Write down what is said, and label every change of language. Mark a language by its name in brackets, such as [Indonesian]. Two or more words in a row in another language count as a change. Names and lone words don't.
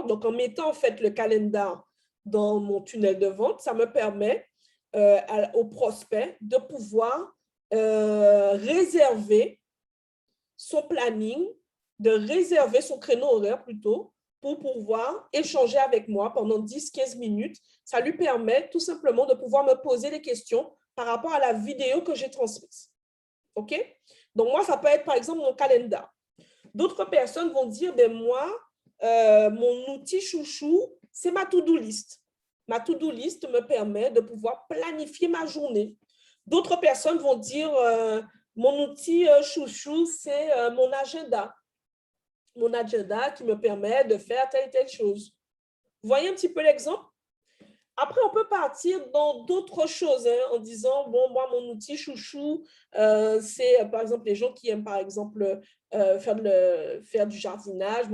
[French] Donc, en mettant en fait le calendar dans mon tunnel de vente, ça me permet aux prospects de pouvoir réserver son planning, de réserver son créneau horaire plutôt, pour pouvoir échanger avec moi pendant 10-15 minutes. Ça lui permet tout simplement de pouvoir me poser des questions par rapport à la vidéo que j'ai transmise. OK? Donc, moi, ça peut être par exemple mon calendar. D'autres personnes vont dire, ben moi, mon outil chouchou, c'est ma [English] to-do list. [French] Ma [English] to-do list [French] me permet de pouvoir planifier ma journée. D'autres personnes vont dire, mon outil chouchou, c'est mon agenda. Mon agenda qui me permet de faire telle et telle chose. Vous voyez un petit peu l'exemple? Après, on peut partir dans d'autres choses en disant, bon, moi, mon outil chouchou, c'est par exemple les gens qui aiment, par exemple, faire du jardinage.